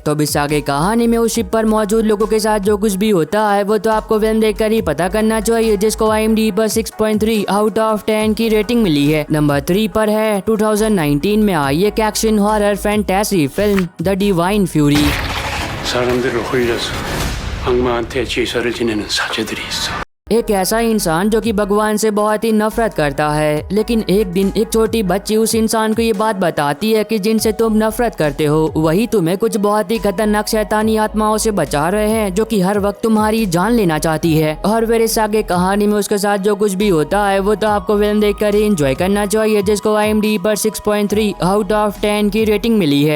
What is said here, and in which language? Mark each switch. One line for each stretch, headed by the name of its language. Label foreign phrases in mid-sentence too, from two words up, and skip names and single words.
Hindi: तो इस आगे कहानी में उस शिप पर मौजूद लोगों के साथ जो कुछ भी होता है वो तो आपको फिल्म देखकर ही पता करना चाहिए, जिसको IMDb पर 6.3
English: out of
Hindi: 10 की रेटिंग मिली है। नंबर 3 पर है 2019 में आई एक
English: action horror fantasy film
Hindi: द डिवाइन फ्यूरी।
Korean: 사람들을 홀려서 악마한테 제사를 지내는 사제들이 있어.
Hindi: एक ऐसा इंसान जो कि भगवान से बहुत ही नफरत करता है, लेकिन एक दिन एक छोटी बच्ची उस इंसान को ये बात बताती है कि जिनसे तुम नफरत करते हो वही तुम्हें कुछ बहुत ही खतरनाक शैतानी आत्माओं से बचा रहे हैं जो कि हर वक्त तुम्हारी जान लेना चाहती है। और फिर इस आगे कहानी में उसके साथ जो कुछ भी होता है वो तो आपको फिल्म देखकर ही एंजॉय करना चाहिए, जिसको IMDb पर 6.3
English: out of
Hindi: 10 की रेटिंग मिली है।